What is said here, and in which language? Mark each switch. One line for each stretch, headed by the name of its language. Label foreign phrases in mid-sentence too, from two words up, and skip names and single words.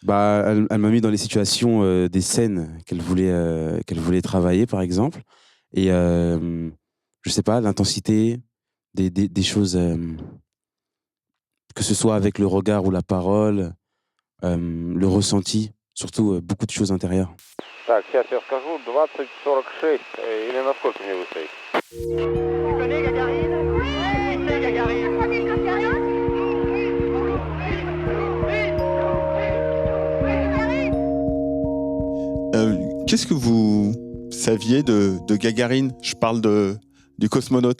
French: Elle m'a mis dans les situations des scènes qu'elle voulait travailler, par exemple. Et je sais pas, l'intensité, des choses, que ce soit avec le regard ou la parole, le ressenti, surtout beaucoup de choses intérieures.
Russian: Так, сейчас я скажу, 20:46, или насколько мне выставить?
French: Tu connais Gagarine? Oui, c'est Gagarine. Vous connaissez Gagarine? Qu'est-ce que vous saviez de Gagarine? Je parle du cosmonaute.